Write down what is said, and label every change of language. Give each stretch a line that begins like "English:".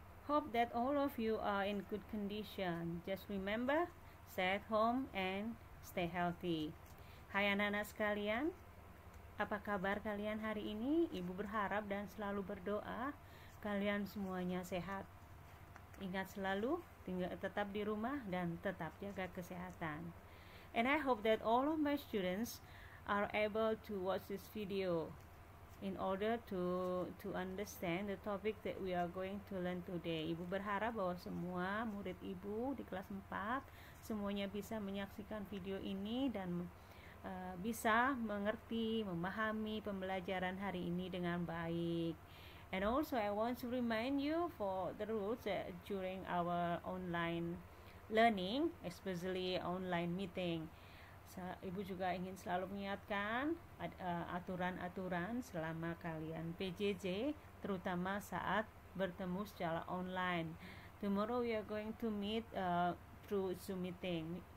English: Hope that all of you are in good condition. Just remember, stay at home and stay healthy.
Indonesian: Hai anak-anak sekalian, apa kabar kalian hari ini? Ibu berharap dan selalu berdoa kalian semuanya sehat. Ingat selalu, tetap di rumah dan tetap jaga kesehatan.
English: And I hope that all of my students are able to watch this video in order to understand the topic that we are going to learn today.
Indonesian: Ibu berharap bahwa semua murid ibu di kelas 4 semuanya bisa menyaksikan video ini dan bisa mengerti, memahami pembelajaran hari ini dengan baik.
English: And also I want to remind you for the rules during our online learning, especially online meeting.
Indonesian: Ibu juga ingin selalu mengingatkan aturan-aturan selama kalian PJJ, terutama saat bertemu secara online.
English: Tomorrow we are going to meet through Zoom meeting.